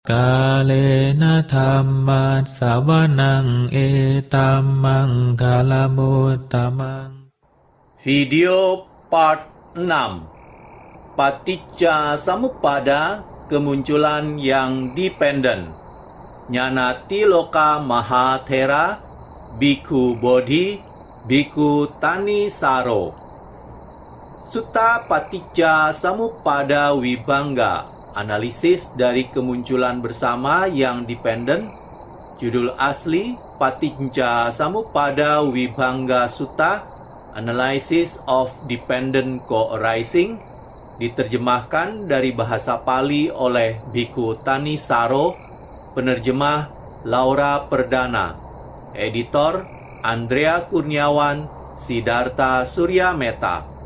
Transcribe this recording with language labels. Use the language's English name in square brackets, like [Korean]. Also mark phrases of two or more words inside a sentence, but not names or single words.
[Pali] กาเลนะธัมมัสสวนังเอตัมมังคาลมุตตมัง [Indonesian] Video part 6 Paticca Samuppada kemunculan yang dependen Ñanatiloka Mahathera Bhikkhu Bodhi Bhikkhu Thanissaro Sutta Paticca Samuppada Vibhanga Analisis dari kemunculan bersama yang dependen. Judul asli Paticca Samuppada Vibhanga Sutta Analysis of Dependent Co-arising, diterjemahkan dari bahasa Pali oleh Bhikkhu Thanissaro, penerjemah Laura Perdana, editor Andrea Kurniawan, Siddhartha Suryameta.